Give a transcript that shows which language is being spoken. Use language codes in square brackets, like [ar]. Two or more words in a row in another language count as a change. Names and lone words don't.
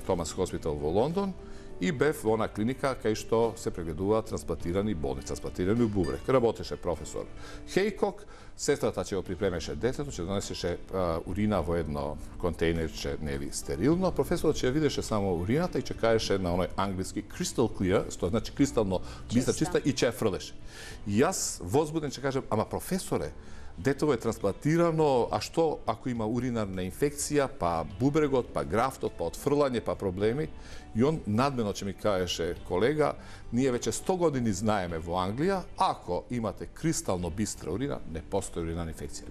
[mk] Thomas Hospital во Лондон и бев во она клиника кај што се прегледуваат трансплантирани болни, трансплантирани у бубрек. Работеше професор Хейкок, сестрата ќе го припремеше детето, ќе донесеше урина во едно контејнерче, нели, стерилно. Професорот ќе видеше само урината и ќе кажеше на оној англиски [en] crystal clear, [mk] што значи кристално бистра, чиста, и ќе ја фрлеше. И јас возбуден ќе кажам, ама професоре, детето е трансплантирано, а што ако има уринарна инфекција, па бубрегот, па графтот, па отфрлање, па проблеми? И он надмено ќе ми кажеше, колега, ние веќе 100 години знаеме во Англија, ако имате кристално бистра урина, не постои уринарна инфекција.